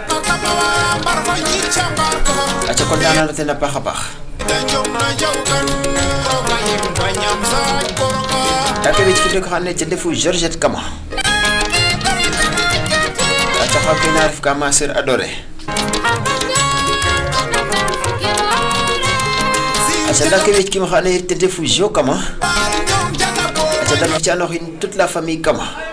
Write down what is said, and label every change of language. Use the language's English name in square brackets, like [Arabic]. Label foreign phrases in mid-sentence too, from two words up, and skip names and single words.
[Serer] aca kontaan na ten a paax a paax yaa ke ɓeec rek xane ten ndefu Georgette Kama aca xa koy na ref ka [French] ma sœur adorée [Serer] aca nda ke ɓeec kim xane ten ndefu Jo Kama aca dam ci anoxin [French] toute la famille Kama